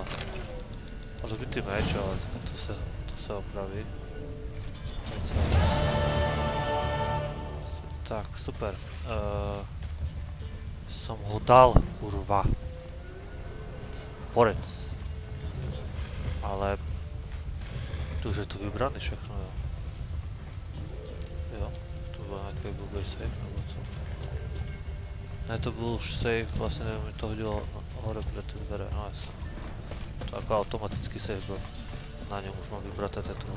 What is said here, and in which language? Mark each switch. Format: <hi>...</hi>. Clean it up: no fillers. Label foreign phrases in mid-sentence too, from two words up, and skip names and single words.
<sk>Môže byť tým meč, ale to sa opraví. Tak, super. Som ho dal, kurva.</sk> <cs>Borec. Ale tu už je to vybraný všechno, jo. Jo. Byl nějaký blbý save nebo co? Ne, to byl už save, vlastně nevím, mi to hodilo hore před ty dvere, no jasně. To jako automatický save byl. Na něm už mám vybrat té truhlu.</cs>